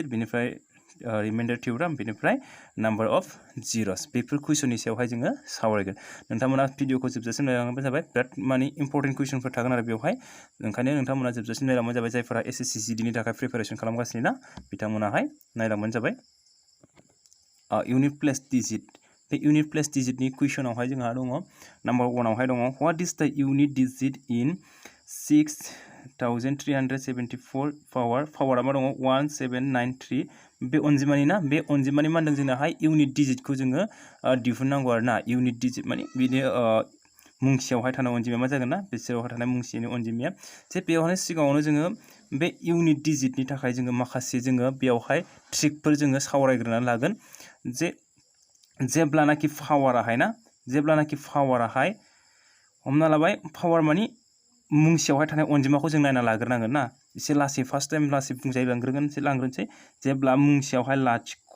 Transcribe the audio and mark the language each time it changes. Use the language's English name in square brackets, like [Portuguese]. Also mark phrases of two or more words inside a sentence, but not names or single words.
[Bodo] बेनिफ्राय [English] remainder theorem [Bodo] बेनिफ्राय [English] number of zeros [Bodo] बेफोर कुइसननि सायावहाय जोङो सावरायगोन नोंथांमोना भिडिअखौ जोबजासिम नायलांबानो जाबाय बिराद माने इम्परटेन्ट कुइसनफोर थागोन आरो बेवहाय ओंखायनो नोंथांमोना जोबजासिम नायलांबानो जाबाय जायफोरा SSC GD नि थाखाय प्रिपारेसन खालामगासिनो ना बिथांमोनाहाय नायलांबानो जाबाय [English] unit place digit [Bodo] बे इउनिट प्लेस डिजिटनि कुइसनावहाय जोंहा दङ नाम्बार 1 आवहाय दङ [English] what is the unit digit in [Bodo] 6374 पावारा मा दङ 1793 बे अनजिमानि ना बे अनजिमानि मा होनदों जोंनाहाय इउनिट डिजिटखौ जोङो दिहुननांगौ आरो ना [English] unit digit [Bodo] माने बिनि मुंसेयावहाय थानाय अनजिमाया मा जागोन ना बिसोरावहाय थानाय मुंसेनि अनजिमाया जे बेयावहाय सिगाङावनो जोङो बे इउनिट डिजिटनि थाखाय जोङो माखासे जोङो बेयावहाय ट्रिकफोर जोङो सावरायग्रोनानै लागोन जे जेब्लानाखि पावाराहाय हमना लाबाय पावार मानि मुंसेयावहाय थानाय अनजिमाखौ जों नायना लाग्रोनांगोन ना एसे लासै [English] first time [Bodo] लासै बुंजाय लांग्रोनोसै जेब्ला मुंसेयावहाय 0.1